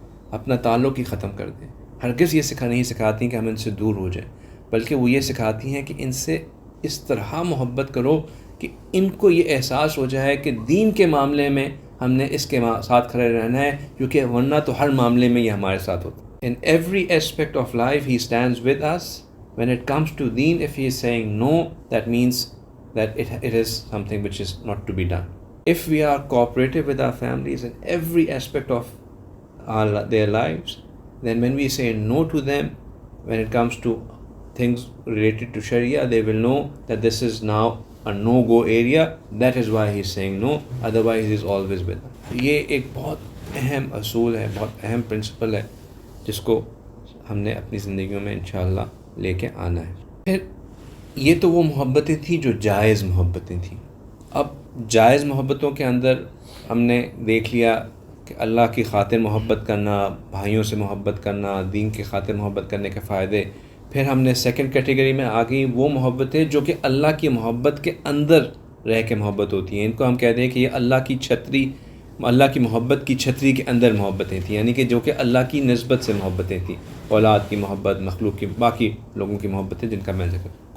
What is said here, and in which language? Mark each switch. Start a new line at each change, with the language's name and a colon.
Urdu: اپنا تعلق ہی ختم کر دیں، ہرگز یہ نہیں سکھاتی کہ ہم ان سے دور ہو جائیں، بلکہ وہ یہ سکھاتی ہیں کہ ان سے اس طرح محبت کرو کہ ان کو یہ احساس ہو جائے کہ دین کے معاملے میں ہم نے اس کے ساتھ کھڑے رہنا ہے، کیونکہ ورنہ تو ہر معاملے میں یہ ہمارے ساتھ ہوتا ہے۔
English: In every aspect of life he stands with us. When it comes to deen, if he is saying no, that means that it is something which is not to be done. If we are cooperative with our families in every aspect of their lives, then when we say no to them, when it comes to things related to Sharia, they will know that this is now a no-go area. That is why he is saying no, otherwise he is always with them.
Urdu: یہ ایک بہت اہم اصول ہے، بہت اہم principal ہے جس کو ہم نے اپنی زندگیوں میں انشاءاللہ لے کے آنا ہے۔ پھر یہ تو وہ محبتیں تھیں جو جائز محبتیں تھیں۔ اب جائز محبتوں کے اندر ہم نے دیکھ لیا کہ اللہ کی خاطر محبت کرنا، بھائیوں سے محبت کرنا، دین کی خاطر محبت کرنے کے فائدے۔ پھر ہم نے سیکنڈ کیٹیگری میں آ گئی وہ محبتیں جو کہ اللہ کی محبت کے اندر رہ کے محبت ہوتی ہیں۔ ان کو ہم کہتے ہیں کہ یہ اللہ کی چھتری، اللہ کی محبت کی چھتری کے اندر محبتیں تھیں، یعنی کہ جو کہ اللہ کی نسبت سے محبتیں تھیں، اولاد کی محبت، مخلوق کی، باقی لوگوں کی محبتیں جن کا میں ذکر۔